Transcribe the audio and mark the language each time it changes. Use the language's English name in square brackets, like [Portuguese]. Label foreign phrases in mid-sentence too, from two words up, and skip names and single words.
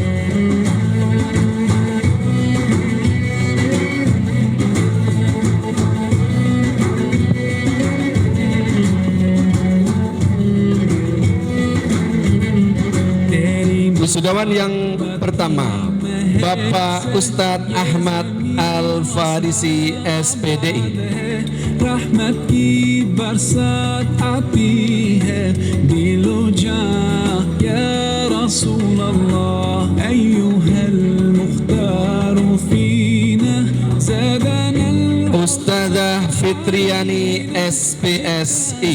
[Indonesian] Wisudawan yang pertama, Bapak Ustadz Ahmad Al-Farisi SPDI. [Hindi] रहमत की बरसात आती है दिलो जां [Arabic] يا رسول الله أيها المختار فينا زادنا [Indonesian] Ustadzah Fitriani SPSI.